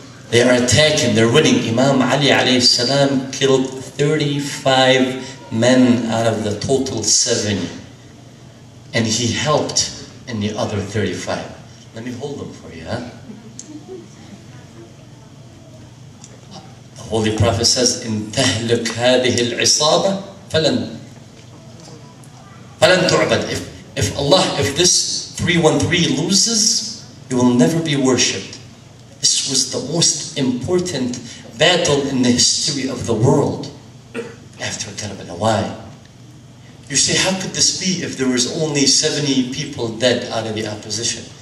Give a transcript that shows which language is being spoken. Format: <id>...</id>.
<en>They are attacking, they're winning. Imam Ali alayhi salam killed 35 men out of the total 70. And he helped in the other 35. Let me hold them for you, huh? The Holy Prophet says,</en> <ar>إن تهلك هذه العصابة فلن تعبد.</ar> <en>If this 313 loses, you will never be worshipped. This was the most important battle in the history of the world after Karbala. Why? You say, how could this be if there was only 70 people dead out of the opposition?</en>